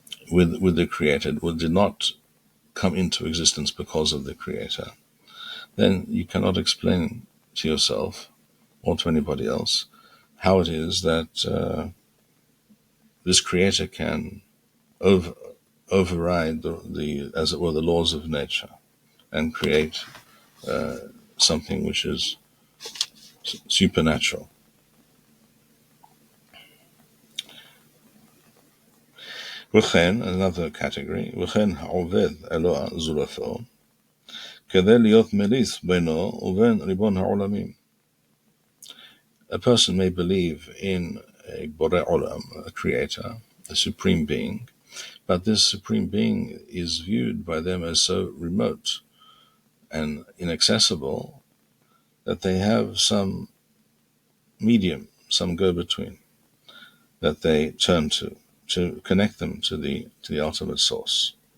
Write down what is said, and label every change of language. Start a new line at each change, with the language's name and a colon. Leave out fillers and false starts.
English: with the Creator, did not come into existence because of the Creator, then you cannot explain to yourself or to anybody else how it is that this Creator can override the, as it were, the laws of nature and create something which is supernatural.
Hebrew: וכן,
English: another category,
Hebrew: וכן העובד אלוה זולתו, כדי להיות מליץ בינו ובין ריבון העולמים.
English: A person may believe in a Borei Olam, a creator, a supreme being, but this supreme being is viewed by them as so remote and inaccessible that they have some medium, some go-between that they turn to connect them to the ultimate source.